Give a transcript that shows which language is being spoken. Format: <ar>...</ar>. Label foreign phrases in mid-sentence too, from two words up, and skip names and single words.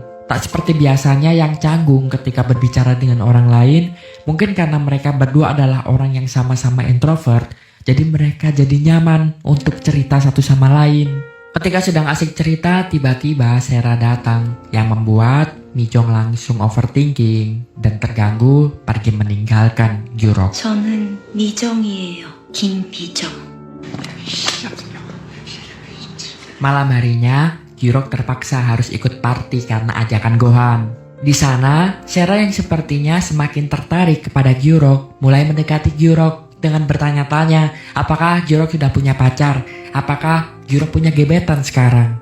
<id>Tak seperti biasanya yang canggung ketika berbicara dengan orang lain, mungkin karena mereka berdua adalah orang yang sama-sama introvert, jadi mereka jadi nyaman untuk cerita satu sama lain. Ketika sedang asik cerita, tiba-tiba Sera datang yang membuat Mijong langsung overthinking dan terganggu pergi meninggalkan Gyurok.</id> <ko>저는 미정이에요. 김미정.</ko> <id>Malam harinya, Gyurok terpaksa harus ikut party karena ajakan Gohan. Di sana, Sera yang sepertinya semakin tertarik kepada Gyurok mulai mendekati Gyurok dengan bertanya-tanya apakah Gyurok sudah punya pacar, apakah Gyurok punya gebetan sekarang.</id>